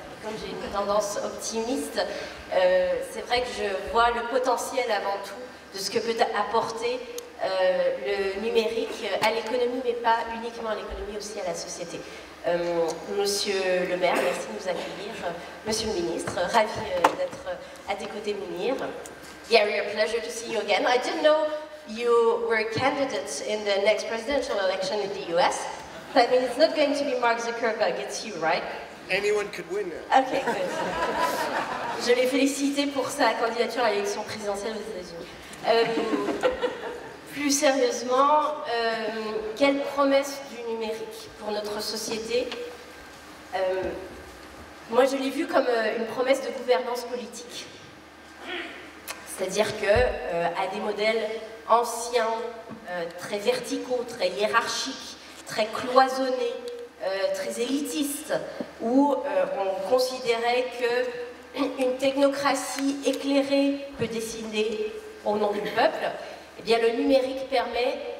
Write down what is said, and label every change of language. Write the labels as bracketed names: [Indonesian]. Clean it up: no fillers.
[French] Comme j'ai une tendance optimiste, c'est vrai que je vois le potentiel avant tout de ce que peut apporter le numérique à l'économie, mais pas uniquement à l'économie, aussi à la société. Monsieur le maire, merci de nous accueillir. Monsieur le ministre, ravi d'être à tes côtés, Mounir. [English] Gary, a pleasure to see you again. I didn't know you were candidates in the next presidential election in the US. I mean, it's not going to be Mark Zuckerberg, it's you, right? Anyone could win. Okay, good. [French] Je l'ai félicité pour sa candidature à l'élection présidentielle aux États-Unis. Plus sérieusement, quelle promesse du numérique pour notre société? Moi, je l'ai vu comme une promesse de gouvernance politique. C'est-à-dire qu'à des modèles anciens, très verticaux, très hiérarchiques, très cloisonnés, très élitistes, où on considérait qu'une technocratie éclairée peut décider au nom du peuple, eh bien le numérique permet